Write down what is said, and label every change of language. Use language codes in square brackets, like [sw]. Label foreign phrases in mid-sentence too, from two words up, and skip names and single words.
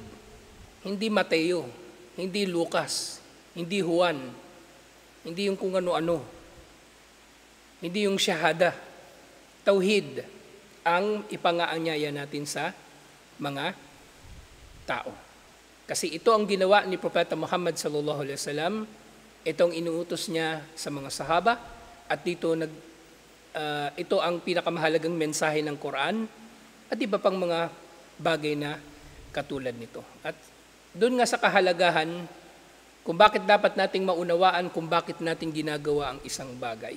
[tl] Hindi Mateo, hindi Lucas, hindi Juan, hindi yung kung ano-ano, hindi yung Shahada. Tauhid ang ipangaanyaya natin sa mga tao. Kasi ito ang ginawa ni Propeta Muhammad [ar] صلى الله عليه وسلم, [tl] itong inuutos niya sa mga sahaba, at dito ito ang pinakamahalagang mensahe ng Quran at iba pang mga bagay na katulad nito. At doon nga sa kahalagahan kung bakit dapat nating maunawaan kung bakit natin ginagawa ang isang bagay.